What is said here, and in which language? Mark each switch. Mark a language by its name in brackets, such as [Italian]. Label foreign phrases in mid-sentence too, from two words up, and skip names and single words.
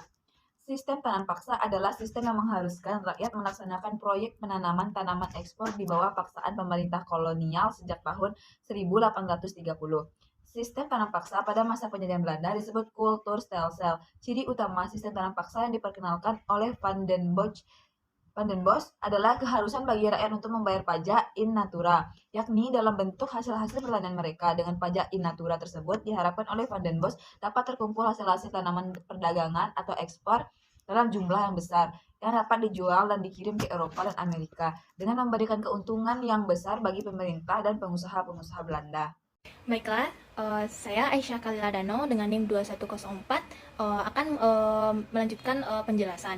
[Indonesian] Sistem tanam paksa adalah sistem yang mengharuskan rakyat melaksanakan proyek penanaman tanaman ekspor di bawah paksaan pemerintah kolonial sejak tahun 1830. Sistem tanam paksa pada masa penjajahan Belanda disebut kulturstelsel. Ciri utama sistem tanam paksa yang diperkenalkan oleh Van den Bosch adalah keharusan bagi rakyat untuk membayar pajak [Latin] in natura, [Indonesian] yakni dalam bentuk hasil-hasil pertanian mereka. Dengan pajak [Latin] in natura [Indonesian] tersebut diharapkan oleh Van den Bosch dapat terkumpul hasil-hasil tanaman perdagangan atau ekspor dalam jumlah yang besar yang dapat dijual dan dikirim ke Eropa dan Amerika dengan memberikan keuntungan yang besar bagi pemerintah dan pengusaha-pengusaha Belanda. Baiklah, saya Aisyah Khalil Adeno dengan NIM 2104 akan melanjutkan penjelasan.